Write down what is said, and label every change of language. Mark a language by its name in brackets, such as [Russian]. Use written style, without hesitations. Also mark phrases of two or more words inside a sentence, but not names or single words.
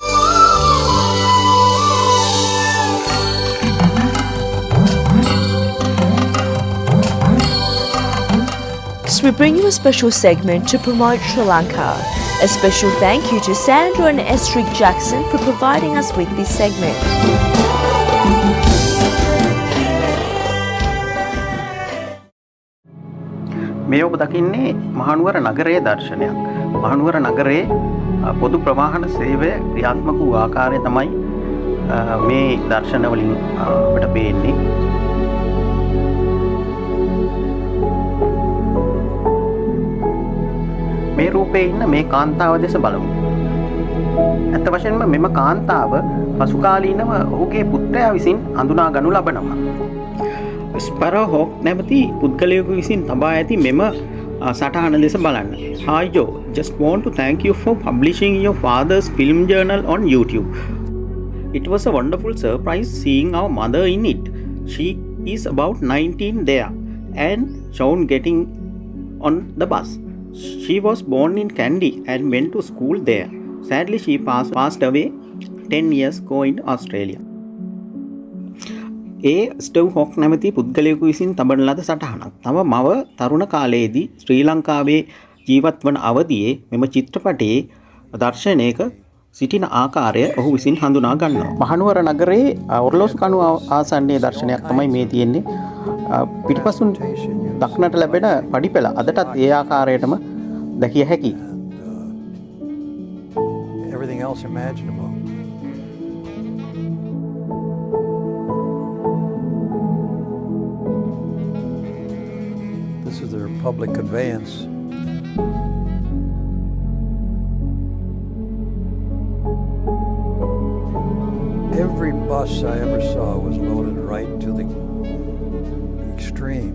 [English] We bring you a special segment to promote Sri Lanka. A special thank you to Sandra and Estrid Jackson for providing us with this segment. [Sinhala] මේ ඔබ දකින්නේ මහනුවර නගරයේ දර්ශනයක්. මහනුවර නගරයේ පොදු ප්‍රවාහන සේවය ක්‍රියාත්මක වූ ආකාරය තමයි මේ දර්ශන වලින් අපිට පේන්නේ. මේ රූපේ ඉන්න මේ කාන්තාව දෙස බලමු. ඇත්ත වශයෙන්ම මෙම කාන්තාව පසුකාලීනව ඔහුගේ පුත්‍රයා විසින් හඳුනා ගනු ලබනවා. ස්පැරෝ හොක් නැමැති පුද්ගලයෙකු විසින් තබා ඇති මෙම සටහන දෙස බලන්න. [English] Hi Joe, just want to thank you for publishing your father's film journal on YouTube. It was a wonderful surprise seeing our mother in it. She is about 19 there and Sean getting on the bus. She was born in Kandy and went to school there. Sadly, she passed away 10 years go in Australia. [Sinhala] ඒ ස්ටව් හොක් නැමැති පුද්ගලයෙකු විසින් තබන ලද සටහනක්. තම මව තරුණ කාලයේදී ශ්‍රී ලංකාවේ ජීවත් වන අවදියේ මෙම චිත්‍රපටයේ දර්ශනයක සිටින ආකාරය ඔහු විසින් හඳුනා ගන්නවා. මහනුවර නගරයේ ඔරලෝසු කණුව ආසන්නයේ දර්ශනයක් තමයි මේ තියෙන්නේ. පිටිපසුන් දක්නට ලැබෙන පඩිපෙළ අදටත් ඒ ආකාරයටම දැකිය හැකියි. [English] Everything else imaginable. This is their public conveyance. Every bus I ever saw was loaded right to the extreme.